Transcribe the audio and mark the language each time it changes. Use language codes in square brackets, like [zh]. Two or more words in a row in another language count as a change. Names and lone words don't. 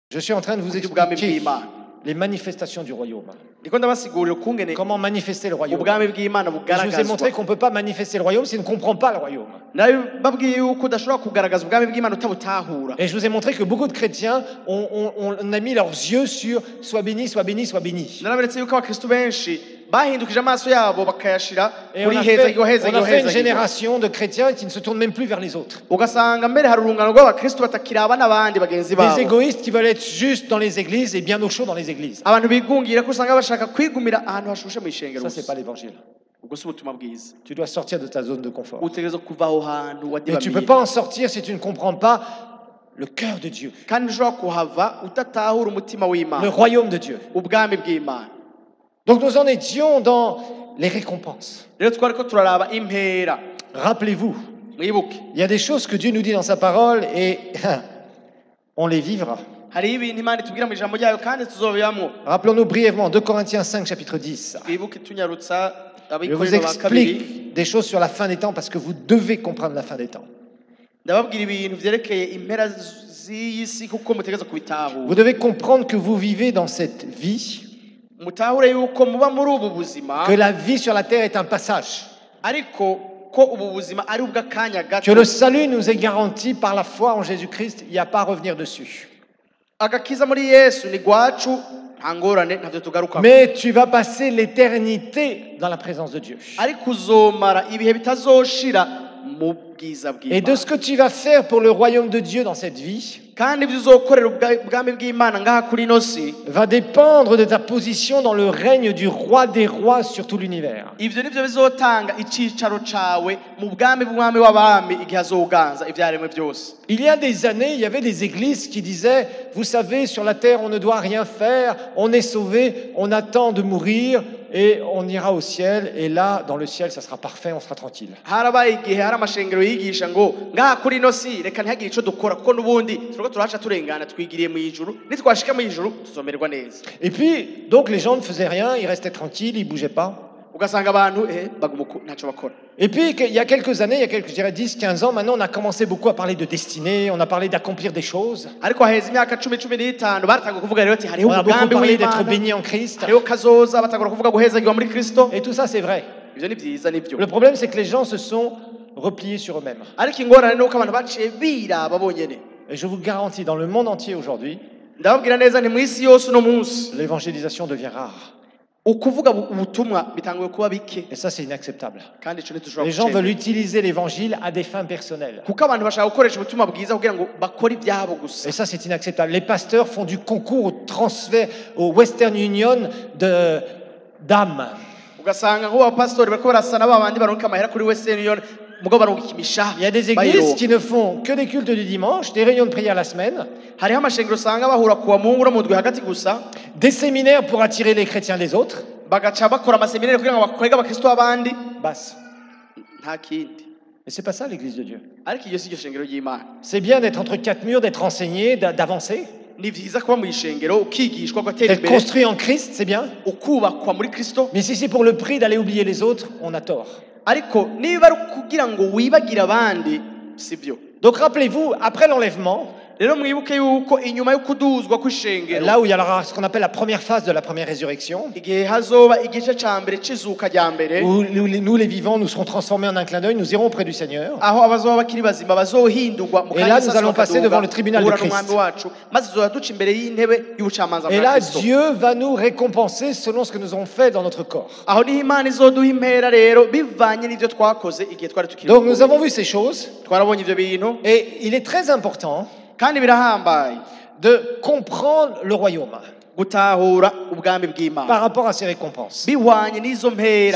[fr] suis en train de vous [rn] iby'ubwami [fr] expliquer [rn] bw'Imana. [fr] les manifestations du royaume. [rn] Ndiko ndabasigurira ukungene [fr] Comment manifester le royaume. [rn] ubwami bw'Imana [fr] Et je vous ai [rn] bugaragazwa. [fr] montré qu'on ne peut pas manifester le royaume si on ne comprend pas le royaume. [rn] Nababwiye yuko udashobora kugaragaza ubwami bw'Imana utabutahura. [fr] Et je vous ai montré que beaucoup de chrétiens on a mis leurs yeux sur sois béni, sois béni, sois béni. [rn] Naraberetse yuko abakristo benshi bahindukije amaso yabo bakayashira [fr] Et [rn] kuri [fr] on a [rn] heza [fr] fait une génération de chrétiens qui ne se tournent même plus vers les autres. [rn] ugasanga mbere hari urungano rw'abakristo batakiraba n'abandi bagenzi [fr] Des [rn] babo. [fr] égoïstes qui veulent être juste dans les églises et bien au chaud dans les églises. [rn] Abantu bigungira ko usanga bashaka kwigumira ahantu hashushe mu ishengero. [fr] Ça, c'est pas l'évangile. [rn] Ubwo si ubutumwa bwiza. [fr] Tu dois sortir de ta zone de confort. [rn] Utegerezwa kuva aho hantu [fr] Et tu ne peux [rn] wadibamiye. [fr] pas en sortir si tu ne comprends pas le cœur de Dieu, [rn] Kandi ushobora kuhava utatahura umutima [fr] le [rn] w'Imana, [fr] royaume de Dieu. [rn] ubwami bw'Imana. [fr] Donc nous en étions dans les récompenses. [rn] Rero twariko turaraba impera. [fr] Rappelez-vous, [rn] Mwibuke, [fr] il y a des choses que Dieu nous dit dans sa parole et on les vivra. [rn] hariho ibintu Imana itubwira mu ijambo ryayo kandi tuzobibamwo. [fr] Rappelons-nous brièvement 2 Corinthiens 5, chapitre 10. [rn] Twibuke tunyarutsa [fr] Je vous [rn] abikorera ba kabiri. [fr] explique des choses sur la fin des temps parce que vous devez comprendre la fin des temps. [rn] Ndababwira ibintu vyerekeye impera z'iyi si kuko mutegereza kubitahura. [fr] Vous devez comprendre que vous vivez dans cette vie, [rn] Mutahure yuko muba muri ubu buzima, [fr] que la vie sur la terre est un passage, [rn] ariko ko ubu buzima ari ubw'akanya gato. [fr] que le salut nous est garanti par la foi en Jésus-Christ, il n'y a pas à revenir dessus. [rn] Agakiza muri Yesu ni gwacu, nta ngorane ntavyo tugaruka. [fr] Mais tu vas passer l'éternité dans la présence de Dieu. [rn] Ariko uzomara ibihe bitazoshira mu bwiza [fr] Et de [rn] bw'Imana. [fr] ce que tu vas faire pour le royaume de Dieu dans cette vie [rn] Kandi ibyo uzokorera ubwami bw'Imana ngaha kuri ino si, [fr] va dépendre de ta position dans le règne du roi des rois sur tout l'univers. [rn] ivyo nivyo bizotanga icicaro cawe mu bwami bw'umwami w'abami igihe azoganza ivyaremwe byose. [fr] Il y a des années, il y avait des églises qui disaient, vous savez, sur la terre, on ne doit rien faire, on est sauvé, on attend de mourir et on ira au ciel. Et là, dans le ciel, ça sera parfait, on sera tranquille. [rn] Harabaye igihe hari amashengero yigisha ngo ngaha kuri ino si reka ntihagire ico dukora kuko n'ubundi turiko turahaca turengana twigiriye mu ijuru, nitwashika mu ijuru tuzomererwa neza. [fr] Et puis, donc les gens ne faisaient rien, ils restaient tranquilles, ils bougeaient pas. [rn] Ugasanga abantu baguma ntacyo bakora. [fr] Et puis, il y a quelques années, il y a quelques, je dirais 10, 15 ans, maintenant, on a commencé beaucoup à parler de destinée, on a parlé d'accomplir des choses. [rn] Ariko haheze imyaka 10-15 baratanga kuvuga rero ati hariho [fr] On a beaucoup [rn] umugambi [fr] parlé d'être [rn] w'Imana, [fr] béni en Christ. [rn] hariho kazoza, batangura kuvuga guhezagirwa muri Kristo. [fr] Et tout ça, c'est vrai. [rn] Ivyo ni vyiza nivyo. [fr] Le problème, c'est que les gens se sont repliés sur eux-mêmes. [rn] Ariko ingorane nuko abantu baciye biraba bonyene. [fr] Et je vous garantis, dans le monde entier aujourd'hui, [rn] Ndababwira neza ni mu isi yose uno munsi [fr] l'évangélisation devient rare. [rn] ukuvuga ubutumwa bitanguye kuba bike [fr] Et ça, c'est inacceptable. [rn] kandi ico ntitushobora [fr] Les gens veulent [rn] kucemera. [fr] utiliser l'évangile à des fins personnelles. [rn] Kuko abantu bashaka gukoresha ubutumwa bwiza kugira ngo bakore ibyabo gusa. [fr] Et ça, c'est inacceptable. Les pasteurs font du concours au transfert, au Western Union d'âmes. [rn] Ugasanga nk'abapasitori bariko barasana babandi baronka amahera kuri Western Union mugabo baronka ikimishaha. [fr] Il y a des églises qui ne font que des cultes du dimanche, des réunions de prière la semaine, [rn] hariho amashengero usanga bahura kuwa Mungu no mu ndwi hagati gusa [fr] des séminaires pour attirer les chrétiens des autres. [rn] bagaca bakora amaseminari kugira ngo bakwege abakristo b'abandi [fr] Basse. [rn] nta kindi. [fr] Mais c'est pas ça l'église de Dieu. [rn] Ariko iyo si iryo shengero ry'Imana. [fr] C'est bien d'être entre quatre murs, d'être enseigné, d'avancer, [rn] Ni vyiza kuba mu ishengero ukigishwa ugatera [fr] d'être [rn] imbere [fr] construit en Christ, c'est bien. [rn] ukubakwa muri Kristo. [fr] Mais si c'est pour le prix d'aller oublier les autres, on a tort. [rn] Ariko niba ari kugira ngo wibagire abandi sibyo. [fr] Donc rappelez-vous, après l'enlèvement, [rn] Rero mwibuke yuko inyuma yo kuduzwa kw'ishengero [fr] là où il y aura ce qu'on appelle la première phase de la première résurrection, [rn] igihe hazoba igice ca mbere c'izuka rya mbere [fr] où nous les vivants, nous serons transformés en un clin d'œil, nous irons auprès du Seigneur. [rn] aho abazoba bakiri bazima bazohindurwa mu [fr] Et là, nous allons passer devant le tribunal de Christ. [rn] n'umwami wacu maze tuzoba duca imbere y'intebe y'ubucamanza [fr] Et [rn] bwa [fr] là, [rn] Kristo. [fr] Dieu va nous récompenser selon ce que nous avons fait dans notre corps. [rn] Aho niho Imana izoduha impera rero bivanye n'ivyo twakoze igihe twari tukiri [fr] Donc nous avons vu ces choses, [rn] twarabonye ivyo bintu [fr] et il est très important [rn] kandi birahambaye [fr] de comprendre le royaume [rn] gutahura ubwami bw'Imana [fr] par rapport à ces récompenses. [rn] bihwanye n'izo mpera.